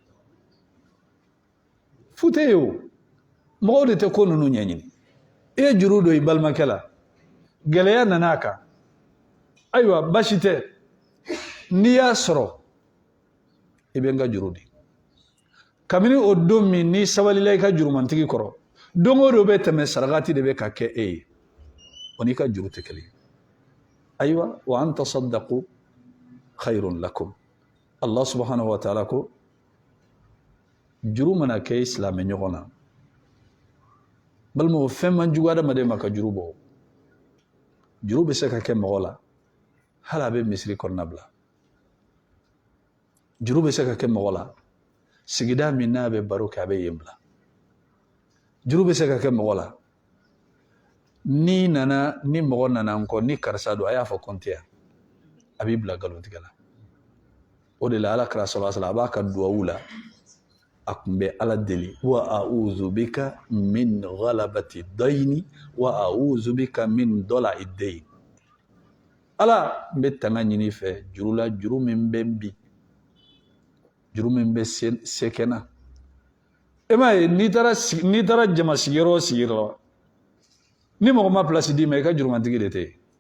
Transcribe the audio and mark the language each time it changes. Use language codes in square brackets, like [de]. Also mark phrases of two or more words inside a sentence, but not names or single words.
[bm] fu tɛ ye o mɔgɔw de tɛ ko ninnu ɲɛɲini e ye juru don i balimakɛ la gɛlɛya nana a kan ayiwa basi tɛ n'i y'a sɔrɔ i bɛ n ka juru di kabini o don min n'i sabalila i ka jurumantigi kɔrɔ don o don bɛ tɛmɛ sarakati de bɛ ka kɛ e ye o n'i ka juru tɛ kelen ayiwa [ar] وأن تصدقوا خير لكم الله سبحانه وتعالى [bm] ko juru mana kɛ silamɛ ɲɔgɔn na balima o fɛn man jugu adamaden ma ka juru bɔ juru bɛ se ka kɛ mɔgɔ la hali a bɛ misiri kɔnɔna bila juru bɛ se ka kɛ mɔgɔ la sigida min n'a bɛ baro kɛ a bɛ yen bila juru bɛ se ka kɛ mɔgɔ la ni mɔgɔ nana n kɔ ni karisa don a y'a fɔ kɔnte yan a b'i bila nkalontigɛ la o de la ala kira [ar] صلى الله عليه وسلم [bm] a b'a ka duwawu la a tun bɛ ala deli [ar] وأعوذ بك من غلبة الدين وأعوذ بك من ضلع الدين [bm] ala n bɛ tanga ɲini fɛ juru la juru min bɛ n bi juru min bɛ se kɛnɛ e m'a ye n'i taara jama sigiyɔrɔ o sigiyɔrɔ ni mɔgɔ ma place d'i ma i ka jurumantigi de tɛ yen